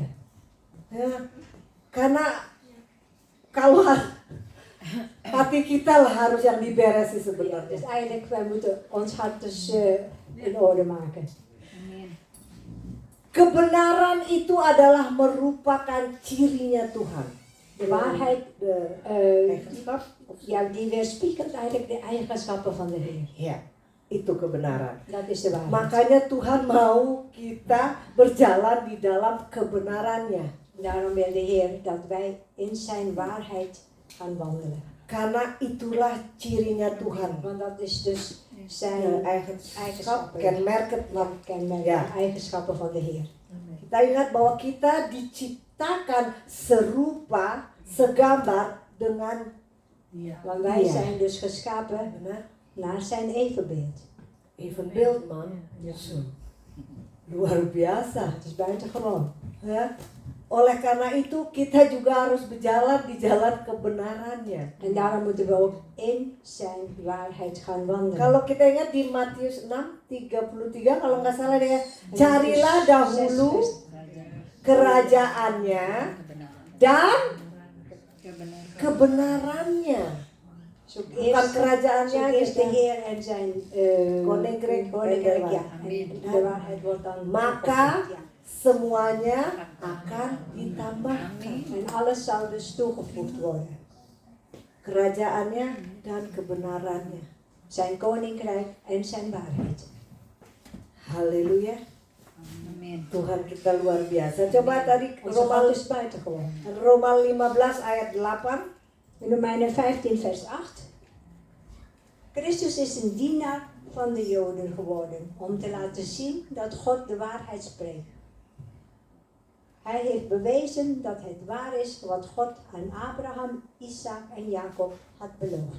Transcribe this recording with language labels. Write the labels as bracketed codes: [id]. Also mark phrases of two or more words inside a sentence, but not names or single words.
[id] Ya, karena kalau hati kita lah harus yang diberesi Ja, sebenarnya. [nl] dus eigenlijk, wij moeten ons hart dus in orde maken. [id] Kebenaran itu adalah merupakan cirinya Tuhan. [nl] De waarheid, De eigenschap. ja, die weerspiegelt eigenlijk de eigenschappen van de Heer. [id] Ya, itu kebenaran. [nl] Dat is de waarheid. [id] Makanya Tuhan mau kita berjalan di dalam kebenarannya. [nl] Daarom wil de Heer dat wij in zijn waarheid gaan wandelen. [id] Karena itulah cirinya Tuhan. [nl] Want dat is dus zijn De eigenschap, eigenschappen. kenmerk. Wat kenmerkt Ja. de eigenschappen van de Heer. [id] Kita ingat bahwa kita diciptakan serupa, segambar dengan [nl] Want wij Ja. zijn dus geschapen benar. naar zijn evenbeeld. Evenbeeld man. Zo. [id] Luar biasa. [nl] Het is buitengewoon. [id] Ya. Oleh karena itu kita juga harus berjalan di jalan kebenarannya. [nl] En daarom moeten we ook in zijn waarheid gaan wandelen. [id] Kalau kita ingat di Matius 6:33 kalau nggak salah ya, carilah dahulu kerajaannya dan kebenarannya. [nl] Zoek Bukan eerst, kerajaannya zoek eerst de aja. Heer en zijn Koninkrijk ja. En de waarheid wordt dan Maka opgevoed, ja. [id] semuanya akan ditambahkan. [nl] En alles zal dus toegevoegd worden. [id] Kerajaannya dan kebenarannya. [nl] Zijn koninkrijk en zijn waarheid. [id] Haleluya. Amin. Tuhan kita luar biasa. Coba tadi [nl] Onze God is buitengewoon. [id] Roma 15 ayat 8. [nl] In Romeinen 15 vers 8. Christus is een dienaar van de Joden geworden om te laten zien dat God de waarheid spreekt. Hij heeft bewezen dat het waar is wat God aan Abraham, Isaac en Jacob had beloofd.